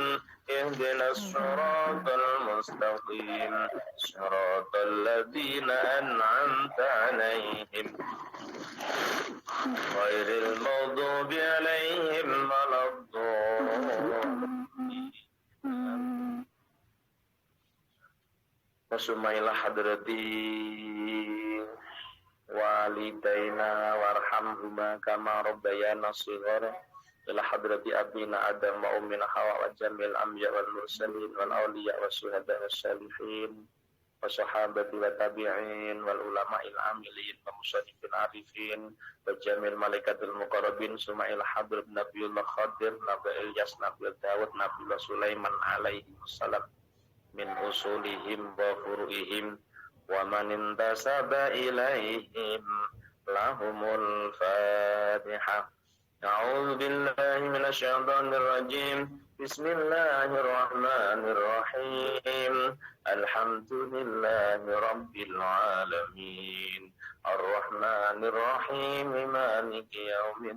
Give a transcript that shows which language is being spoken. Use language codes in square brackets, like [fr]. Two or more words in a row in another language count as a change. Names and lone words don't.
[ar] اهدنا الصراط المستقيم صراط الذين أنعمت عليهم غير المغضوب عليهم ولا الضالين. وثم إلى حضرة والدينا وارحمهما كما ربيانا صغيرا إلى حضرة أبينا آدم وأمنا حواء و جميع الأنبياء والمرسلين والأولياء والشهداء والصالحين والصحابة والتابعين والعلماء العاملين والمشرفين العارفين وجميع الملائكة المقربين ثم إلى حضرة نبي الله خضر نبي إلياس نبي داود نبي سليمان عليهم السلام من أصولهم وفروعهم ومن انتسب إليهم لهم الفاتحة. أعوذ بالله من الشيطان الرجيم بسم الله الرحمن الرحيم الحمد لله رب العالمين الرحمن الرحيم مالك يوم